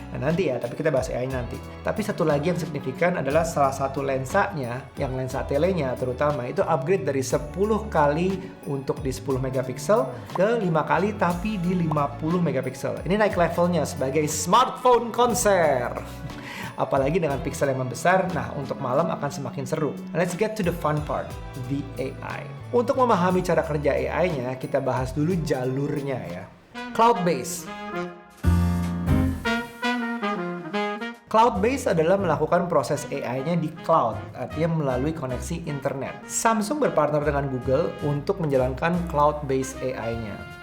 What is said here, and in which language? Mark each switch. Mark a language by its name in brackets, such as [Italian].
[Indonesian] Nah, nanti ya, tapi kita bahas AI nanti. Tapi satu lagi yang signifikan adalah salah satu lensanya, yang lensa telenya terutama, itu upgrade dari 10 kali untuk di 10 megapiksel ke 5 kali tapi di 50 megapiksel. Ini naik levelnya sebagai smartphone konser. Apalagi dengan pixel yang membesar, nah untuk malam akan semakin seru. [English] Let's get to the fun part, the AI. [Indonesian] Untuk memahami cara kerja AI-nya, kita bahas dulu jalurnya ya. Cloud-based. Cloud-based adalah melakukan proses AI-nya di cloud, artinya melalui koneksi internet. Samsung berpartner dengan Google untuk menjalankan cloud-based AI-nya.